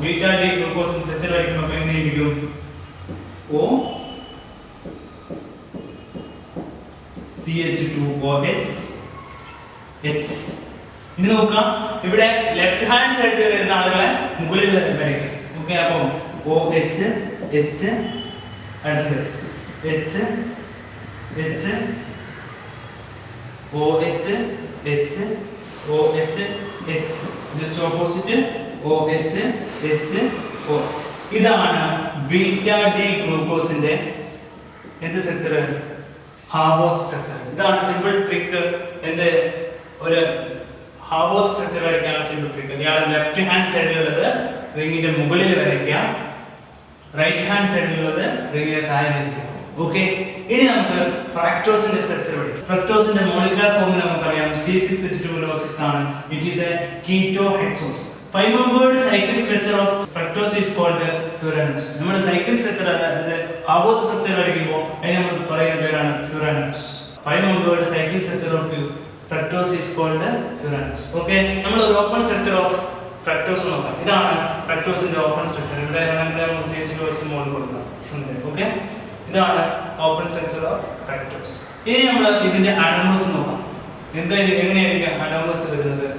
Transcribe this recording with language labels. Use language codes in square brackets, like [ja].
[ml] Beta D glucose structure വരയ്ക്കുമ്പോൾ എങ്ങനെയായിരിക്കും? O CH2OH H. ഇനി നോക്കുക, ഇവിടെ ലെഫ്റ്റ് ഹാൻഡ് സൈഡിൽ വരുന്ന ആളുകളെ മുകളിൽ വരയ്ക്കും. ഓക്കെ, അപ്പം OH H അടുത്തത് H H OH H OH H. [en] Just opposite OH H OH. [ml] ഇതാണ് ബീറ്റ ഡി ഗ്ലൂക്കോസിന്റെ എന്ത് സ്ട്രക്ചർ? ഹാബോത്ത് സ്ട്രക്ചർ. ഇതാണ് സിമ്പിൾ ട്രിക്ക്. എന്ത് ഒരു ഹാബോത്ത് സ്ട്രക്ചർ വരയ്ക്കാനുള്ള സിമ്പിൾ ട്രിക്ക്. ഇയാളെ ലെഫ്റ്റ് ഹാൻഡ് സൈഡിലുള്ളത് റിംഗിന്റെ മുകളിൽ വരയ്ക്കുക, റൈറ്റ് ഹാൻഡ് സൈഡിലുള്ളത് റിംഗിന്റെ താഴെ വരയ്ക്കുക. ഓക്കെ, ഇനി നമുക്ക് ഫ്രക്ടോസിന്റെ സ്ട്രക്ചർ പഠിക്കാം. ഫ്രക്ടോസിന്റെ മോളിക്കുലർ ഫോർമുല നമുക്കറിയാം, C6H12O6 ആണ്. [en] It is a ketohexose. 5 membered cyclic structure of fructose is called furanose. [ml] നമ്മുടെ സൈക്ലിക് സ്ട്രക്ചർ അതായത് ഹാബോത്ത് സ്ട്രക്ചർ വരയ്ക്കുമ്പോൾ അതിന് നമ്മൾ പറയുന്ന പേരാണ് furanose. [en] 5 membered cyclic structure of fructose is called furanose. [ml] Okay, നമ്മൾ ഒരു ഓപ്പൺ സ്ട്രക്ചർ ഓഫ് ഫ്രക്ടോസ് നോക്കാം. ഇതാണ് ഫ്രക്ടോസിന്റെ ഓപ്പൺ സ്ട്രക്ചർ. ഇവിടെ നമുക്ക് CH2OH മോളിൽ കൊടുക്കാം. ഓക്കെ, ഇതാണ് ഓപ്പൺ സ്ട്രക്ചർ ഓഫ് ഫ്രക്ടോസ്. ഇനി നമ്മൾ ഇതിന്റെ അനോമസ് നോക്കാം. എങ്ങനെയായിരിക്കും അനോമസ് വരുന്നത്?